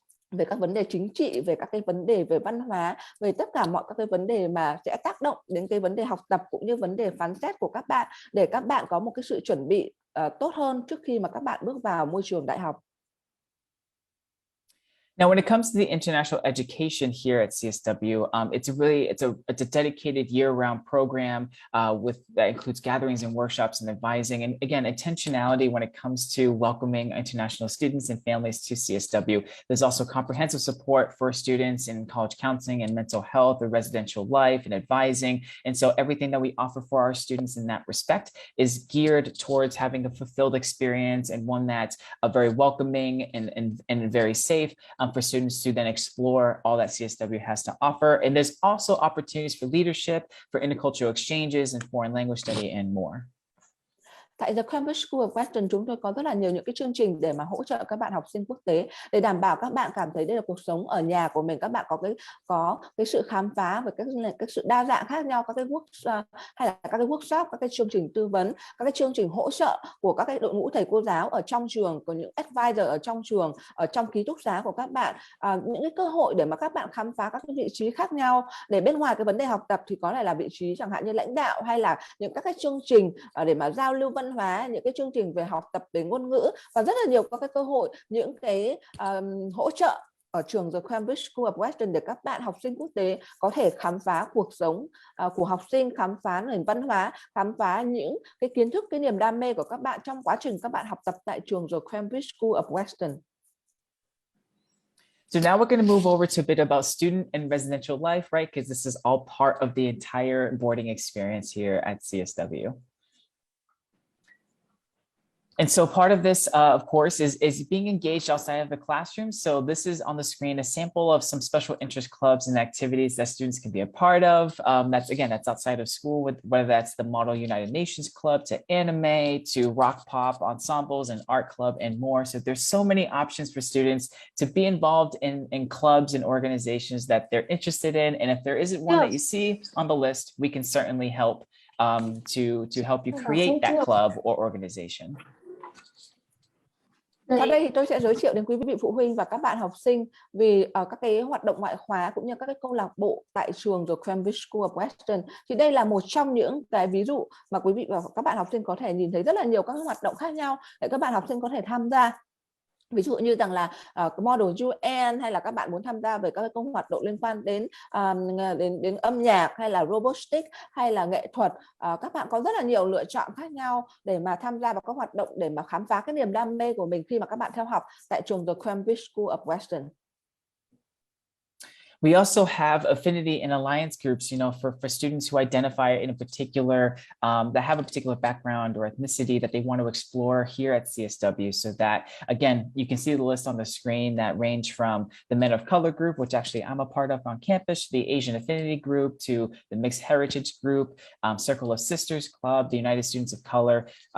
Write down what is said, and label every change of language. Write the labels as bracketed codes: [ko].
[vi] về các vấn đề chính trị, về các cái vấn đề về văn hóa, về tất cả mọi các cái vấn đề mà sẽ tác động đến cái vấn đề học tập cũng như vấn đề phán xét của các bạn, để các bạn có một cái sự chuẩn bị tốt hơn trước khi mà các bạn bước vào môi trường đại học. [en] Now, when it comes to the international education here at CSW, it's a dedicated year-round program that includes gatherings and workshops and advising, and again, intentionality when it comes to welcoming international students and families to CSW. There's also comprehensive support for students in college counseling and mental health, or residential life and advising, and so everything that we offer for our students in that respect is geared towards having a fulfilled experience, and one that's very welcoming and very safe. For students to then explore all that CSW has to offer. And there's also opportunities for leadership, for intercultural exchanges, and foreign language study, and more. [vi] Tại The Cambridge School of Weston, chúng tôi có rất là nhiều những cái chương trình để mà hỗ trợ các bạn học sinh quốc tế, để đảm bảo các bạn cảm thấy đây là cuộc sống ở nhà của mình. Các bạn có cái sự khám phá về các sự đa dạng khác nhau, các cái hay là các cái workshop, các cái chương trình tư vấn, các cái chương trình hỗ trợ của các cái đội ngũ thầy cô giáo ở trong trường, có những advisor ở trong trường, ở trong ký túc xá của các bạn, những cái cơ hội để mà các bạn khám phá các cái vị trí khác nhau, để bên ngoài cái vấn đề học tập thì có thể là vị trí chẳng hạn như lãnh đạo, hay là những các cái chương trình để mà giao lưu văn hóa, những cái chương trình về học tập về ngôn ngữ, và rất là nhiều các cái cơ hội, những cái hỗ trợ ở trường The Cambridge School of Weston để các bạn học sinh quốc tế có thể khám phá cuộc sống của học sinh, khám phá nền văn hóa, khám phá những cái kiến thức, cái niềm đam mê của các bạn trong quá trình các bạn học tập tại trường The Cambridge School of Weston. [en] So now we're going to move over to a bit about student and residential life, right? Because this is all part of the entire boarding experience here at CSW. And so part of this, of course, is being engaged outside of the classroom. So this is on the screen, a sample of some special interest clubs and activities that students can be a part of. That's outside of school, whether that's the Model United Nations Club, to anime, to rock pop ensembles and art club, and more. So there's so many options for students to be involved in clubs and organizations that they're interested in. And if there isn't one that you see on the list, we can certainly help to help you create that club or organization. [vi] Sau đây thì tôi sẽ giới thiệu đến quý vị phụ huynh và các bạn học sinh về các cái hoạt động ngoại khóa cũng như các cái câu lạc bộ tại trường The Cambridge School of Weston. Thì đây là một trong những cái ví dụ mà quý vị và các bạn học sinh có thể nhìn thấy rất là nhiều các hoạt động khác nhau để các bạn học sinh có thể tham gia. Ví dụ như rằng là Model UN, hay là các bạn muốn tham gia về các công hoạt động liên quan đến âm nhạc, hay là robotics, hay là nghệ thuật. Các bạn có rất là nhiều lựa chọn khác nhau để mà tham gia vào các hoạt động để mà khám phá cái niềm đam mê của mình khi mà các bạn theo học tại trường The Cambridge School of Weston. [en] We also have affinity and alliance groups, for students who identify in a particular, that have a particular background or ethnicity that they want to explore here at CSW. So that, again, you can see the list on the screen that range from the Men of Color group, which actually I'm a part of on campus, the Asian Affinity group, to the Mixed Heritage group, Circle of Sisters Club, the United Students of Color.